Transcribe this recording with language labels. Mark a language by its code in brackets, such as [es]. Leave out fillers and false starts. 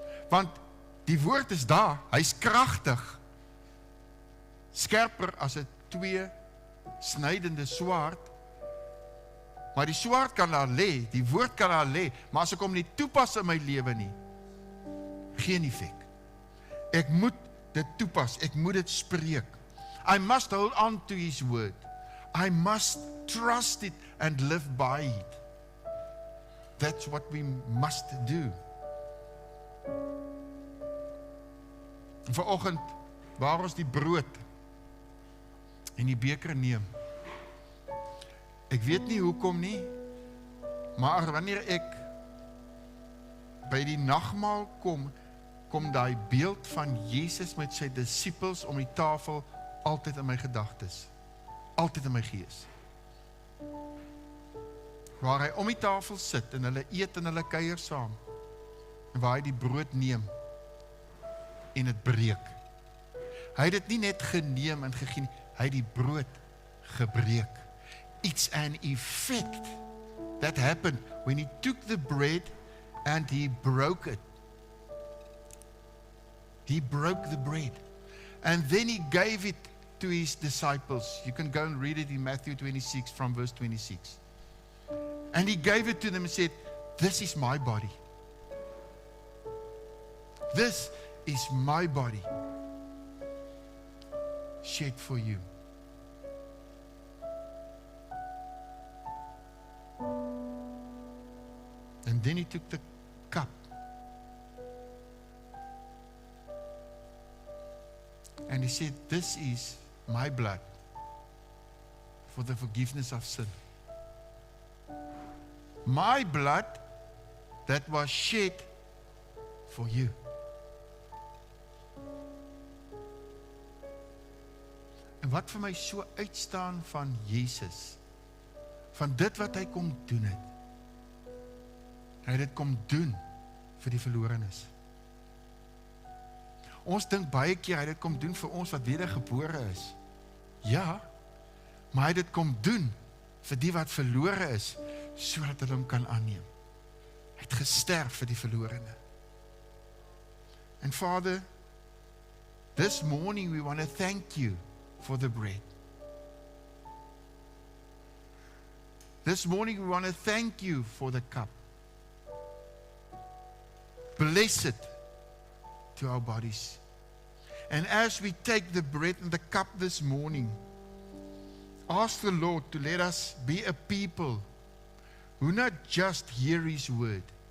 [af] Want die woord is daar, hy's kragtig, skerper as 'n 2-snydende swaard, maar die swaard kan daar lê, die woord kan daar lê, maar as ek hom nie toepas in my lewe nie, geen effek. Ek moet dit toepas, ek moet dit spreek. [en] I must hold on to His word. I must trust it and live by it. That's what we must do. [af] Vanoggend, waar ons die brood en die beker neem, ek weet nie hoekom nie, maar wanneer ek by die nagmaal kom daai beeld van Jesus met sy disippels om die tafel altyd in my gedagtes, altyd in my gees. Waar hy om die tafel sit en hulle eet en hulle kuier saam, en waar hy die brood neem en het breek. Hy het dit nie net geneem en gegee nie, hy het die brood gebreek. [en] It's an effect that happened when he took the bread and he broke it. He broke the bread. And then he gave it to his disciples. You can go and read it in Matthew 26 from verse 26. And he gave it to them and said, "This is my body." This is my body, shed for you. And then he took the cup. And he said, this is my blood for the forgiveness of sin. My blood that was shed for you. [af] En wat vir my so uitstaan van Jesus, van dit wat hy kom doen het, hy het dit kom doen vir die verlorenes. Ons dink baie keer hy het dit kom doen vir ons wat wedergebore is. Ja, maar hy het dit kom doen vir die wat verlore is, sodat hulle hom kan aanneem. Hy het gesterf vir die verlorene. [en] And Father, this morning we want to thank you for the bread. This morning we want to thank you for the cup. Bless it to our bodies. And as we take the bread and the cup this morning, ask the Lord to let us be a people who not just hear His word.